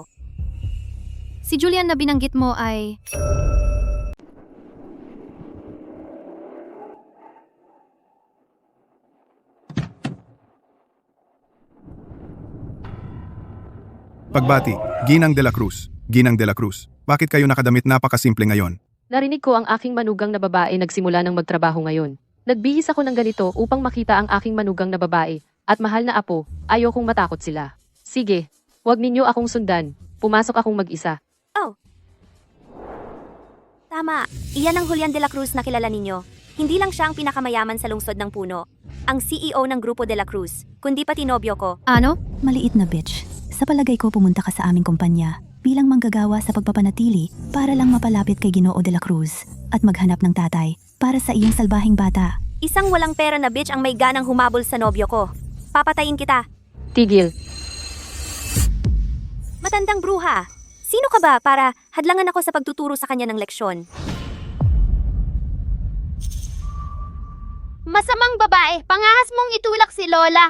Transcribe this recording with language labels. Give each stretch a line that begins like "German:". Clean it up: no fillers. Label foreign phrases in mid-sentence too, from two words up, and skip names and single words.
Filipino: Si Julian na binanggit mo ay... Pagbati, Ginang de la Cruz. Ginang de la Cruz, bakit kayo nakadamit napakasimple ngayon? Narinig ko ang aking manugang na babae nagsimula ng magtrabaho ngayon. Nagbihis ako ng ganito upang makita ang aking manugang na babae at mahal na apo, ayokong matakot sila. Sige, huwag ninyo akong sundan. Pumasok akong mag-isa. Tama, iyan ang Julian de la Cruz na kilala ninyo. Hindi lang siya ang pinakamayaman sa lungsod ng Puno. Ang CEO ng Grupo de la Cruz, kundi pati nobyo ko. Ano? Maliit na bitch. Sa palagay ko pumunta ka sa aming kumpanya bilang manggagawa sa pagpapanatili para lang mapalapit kay Ginoo de la Cruz at maghanap ng tatay para sa iyong salbahing bata. Isang walang pera na bitch ang may ganang humabol sa nobyo ko. Papatayin kita. Tigil. Matandang bruha. Sino ka ba para hadlangan ako sa pagtuturo sa kanya ng leksyon? Masamang babae, pangahas mong itulak si Lola.